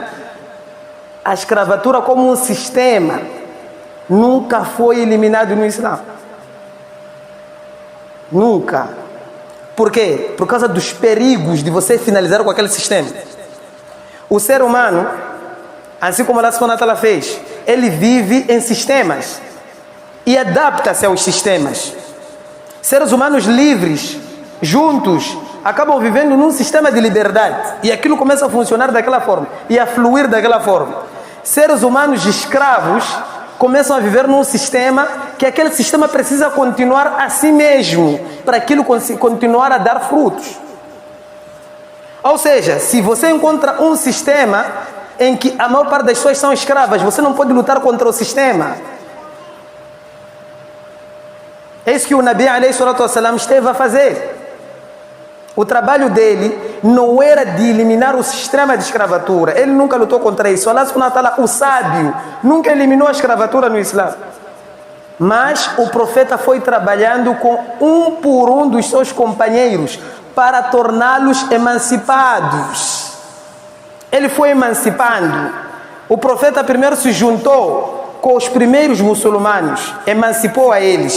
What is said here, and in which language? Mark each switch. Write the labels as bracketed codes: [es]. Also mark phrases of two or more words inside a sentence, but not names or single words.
[pt] A escravatura como um sistema nunca foi eliminado no Islã. Nunca. Por quê? Por causa dos perigos de você finalizar com aquele sistema. O ser humano, assim como [ar] الله سبحانه وتعالى [pt] fez, ele vive em sistemas e adapta-se aos sistemas. Seres humanos livres, juntos, acabam vivendo num sistema de liberdade e aquilo começa a funcionar daquela forma e a fluir daquela forma. Seres humanos escravos começam a viver num sistema que aquele sistema precisa continuar a si mesmo para aquilo continuar a dar frutos. Ou seja, se você encontra um sistema em que a maior parte das pessoas são escravas, você não pode lutar contra o sistema. É isso que o [ar] النبي عليه الصلاة والسلام [pt] esteve a fazer. O trabalho dele não era de eliminar o sistema de escravatura. Ele nunca lutou contra isso. [ar] الله سبحانه وتعالى, [pt] o sábio, nunca eliminou a escravatura no Islã. Mas o profeta foi trabalhando com um por um dos seus companheiros para torná-los emancipados. Ele foi emancipando. O profeta primeiro se juntou com os primeiros muçulmanos, emancipou a eles.